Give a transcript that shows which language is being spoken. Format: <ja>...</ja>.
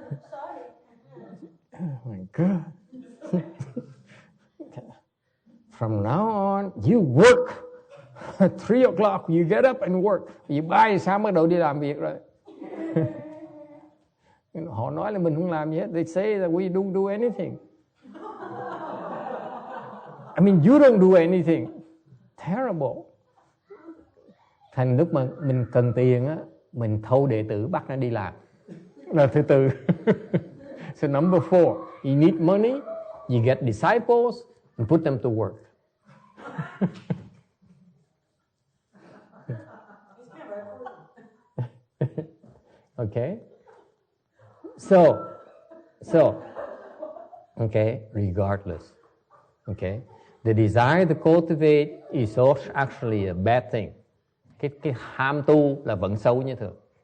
<en>Sorry. Oh my God. From now on, you work. At 3 o'clock, you get up and work.</en> <vi>3 giờ sáng bắt đầu đi làm việc rồi. Họ nói là mình không làm gì hết.</vi> <en>They say that we don't do anything. I mean, you don't do anything. Terrible.</en> <vi>Thành lúc mà mình cần tiền á, mình thâu đệ tử bắt nó đi làm. Là thứ tư.</vi> <en>So number 4, you need money, you get disciples and put them to work. Okay. So, okay, regardless. Okay. The desire to cultivate is also actually a bad thing.</en> <vi>Cái ham tu là vẫn xấu như thường.</vi>